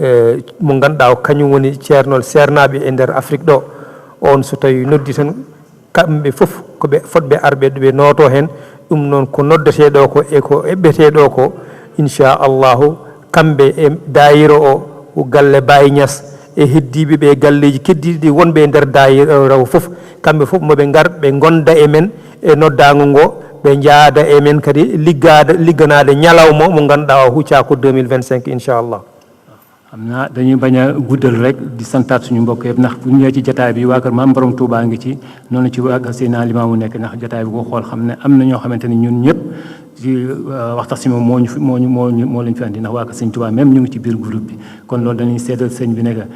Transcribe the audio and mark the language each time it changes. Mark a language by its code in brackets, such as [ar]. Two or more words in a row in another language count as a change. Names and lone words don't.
[ff] mo ganduɗa o kañum woni ceernol sernaɓe e nder Afrique ɗo on so tawi noddi tan kamɓe fof koɓe fotɓe arɓe ɓe nooto hen ɗum noon ko noddateɗo ko e ko eɓɓeteɗo ko inchallahu kamɓe e dayira o galle Baye Niass e heddiɓe ɓe galleji keddiɗi ɗi wonɓe e nder dayira o fof kamɓe fof moɓe gar ɓe gonda e men e noddago ngo ɓe jaada e men kadi ligganade ñalawma mo ganduɗa o hucca ko 2025 inchallah [wo] xam naa dañuy bañ a guddal rek di santaat suñu mbokk yëpp ndax bu ñu ñëwee ci jataay bi waa kër Maam Borom Touba ngi ci noonu ci waa kër Seydina Limaamu nekk ndax jataay bi ko xool xam ne am na ñoo xamante ni ñun ñëpp ci waxtaan si moom moo leen fi andi ndax waa kër Sëñ Touba même ñu ngi ci biir groupe bi kon loolu dañuy seedal sëñ bi nekk